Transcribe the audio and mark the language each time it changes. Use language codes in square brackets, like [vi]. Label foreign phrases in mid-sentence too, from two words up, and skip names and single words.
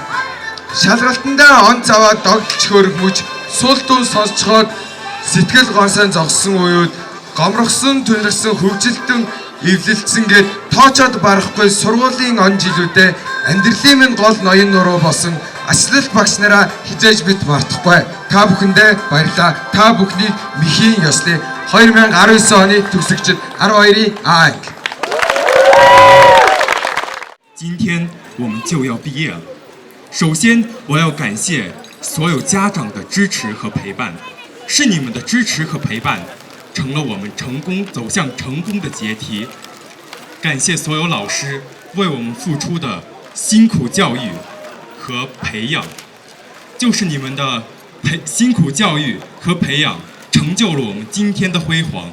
[mn] Шалгалтандаа он заваа догдолч хөргөмж сул дун сонсцоход сэтгэл гонсон зогссон уууд гомрохсон түнрсэн хөвжилтэн эвлэлцсэн гээд тоочоод барахгүй сургуулийн он жилүүдэд амьдралын минь гол ноён нуруу болсон ачлал багш нараа хизээж бит мартахгүй. Та бүхэндээ баярлалаа. Та бүхнийг мэхийн ёслоё. 2019 оны төгсөгчид 12-ийн А анги. [zh] 今天我们就要毕业了。首先，我要感谢所有家长的支持和陪伴，是你们的支持和陪伴，成了我们走向成功的阶梯。感谢所有老师为我们付出的辛苦教育和培养，就是你们的辛苦教育和培养，成就了我们今天的辉煌。